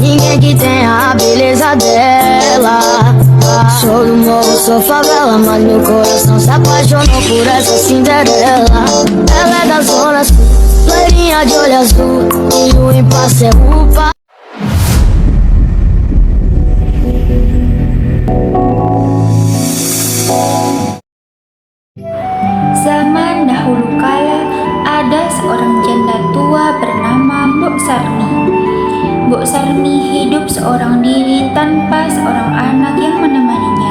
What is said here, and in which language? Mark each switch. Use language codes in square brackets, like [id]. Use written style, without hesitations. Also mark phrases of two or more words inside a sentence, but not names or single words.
[pt] ninguém que tenha a beleza dela. Sou do morro, sou favela, mas meu coração se apaixonou por essa Cinderela. Ela é da zona sul, loirinha de olho azul, e o impasse é o pai. [id] Zaman dahulu kala, ada seorang janda tua bernama Mbok Sarmi. Mbok Sarmi hidup seorang diri tanpa seorang anak yang menemaninya.